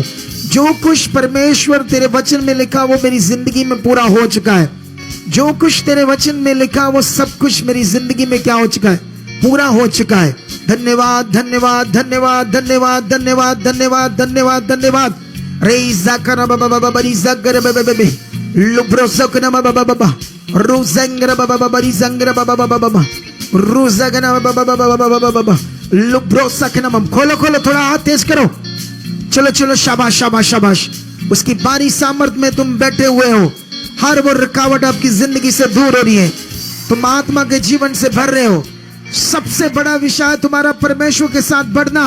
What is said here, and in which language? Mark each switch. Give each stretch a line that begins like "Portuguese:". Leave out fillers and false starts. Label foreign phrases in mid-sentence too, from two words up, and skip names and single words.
Hindi: जो कुछ परमेश्वर तेरे वचन में लिखा वो मेरी जिंदगी में पूरा हो चुका है। जो कुछ तेरे वचन में लिखा वो सब कुछ मेरी जिंदगी में क्या हो चुका है, पूरा हो चुका है। धन्यवाद, धन्यवाद, धन्यवाद, धन्यवाद, धन्यवाद, धन्यवाद, धन्यवाद, धन्यवाद। रेजा करा बाबा बाबा बरी जगर बाबा बाबा लुब्रो सकना बाबा बाबा बाबा रुजंगर बाबा बाबा बरी जंगर बाबा बाबा बाबा रुजगना बाबा बाबा बाबा बाबा लुब्रो सकना। मम खोलो खोलो, थोड़ा हाथ तेज करो। चलो चलो, शाबाश शाबाश शाबाश। उसकी बारी सामर्थ में तुम बैठे हुए हो। हर वो रुकावट आपकी जिंदगी से दूर हो रही है। तुम आत्मा के जीवन से भर रहे हो। सबसे बड़ा विषय तुम्हारा परमेश्वर के साथ बढ़ना।